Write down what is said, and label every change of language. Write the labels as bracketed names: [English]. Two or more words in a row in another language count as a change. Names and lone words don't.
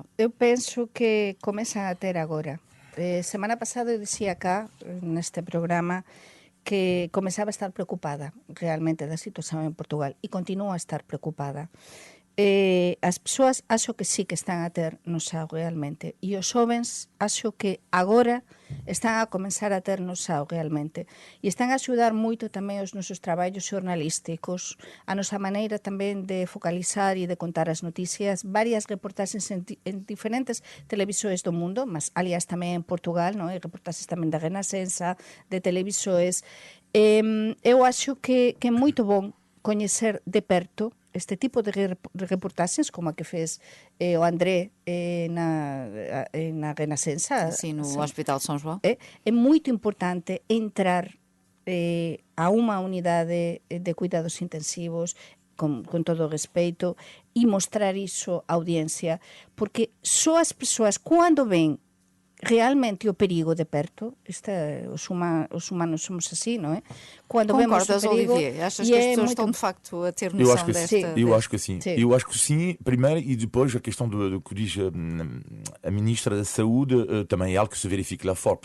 [Portuguese] Eu penso que começam a ter agora. Semana passada eu dizia cá, neste programa, que começava a estar preocupada realmente da situação em Portugal e continuo a estar preocupada. [Galician] As pessoas acho que sí que están a ter noção realmente e os jovens acho que agora están a comenzar a ter noção realmente e están a axudar moito tamén os nosos traballos xornalísticos, a nosa maneira tamén de focalizar e de contar as noticias, varias reportaxes en diferentes televisores do mundo, mas aliás tamén en Portugal, non? E reportaxes tamén da Renascença, de televisores. Eu acho que é moito bom coñecer de perto este tipo de reportaxes como a que fez o André na Renascença. [Portuguese] Sim, no Hospital de São João. É muito importante entrar a uma unidade de cuidados intensivos [Galician] con todo o respeito e mostrar iso á audiencia, porque só as persoas, cando ven realmente o perigo de perto, os humanos somos assim, [Portuguese] não é? Quando vemos o perigo, Olivier? Achas que as pessoas estão de facto a ter noção desta? Eu acho que sim. Eu acho que sim, primeiro, e depois a questão do que diz a Ministra da Saúde também é algo que se verifica lá fora.